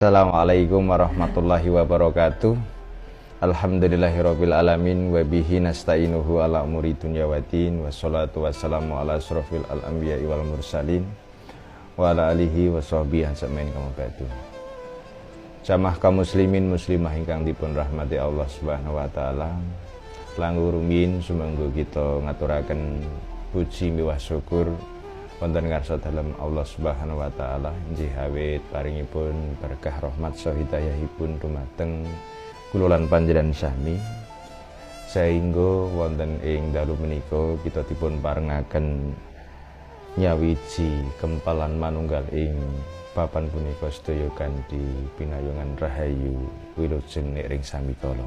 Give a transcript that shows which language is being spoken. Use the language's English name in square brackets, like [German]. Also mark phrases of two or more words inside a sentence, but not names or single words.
[Arabic] السلام عليكم ورحمة الله وبركاته. الحمد لله رب العالمين و به نستعينه على أمور الدنيا والدين والصلاة والسلام على أشرف الأنبياء والمرسلين و على آله و صحبه أجمعين كما بعد. [Javanese] Jamaah kaum muslimin muslimah ingkang dipun rahmati Allah [Arabic] سبحانه و تعالى. [Javanese] Langkung rumiyin sumangga kita ngaturaken puji miwah syukur wonten ngarsa dalem Allah [Arabic] سبحانه و تعالى [Javanese] inggih awit paringipun berkah rahmat saha hidayahipun dumateng kula lan panjenengan sami sehingga wonten ing dalu menika kita dipun parengaken nyawiji kempalan manunggal ing papan punika sedaya kanthi pinayungan rahayu wilujeng nek ring sami kala.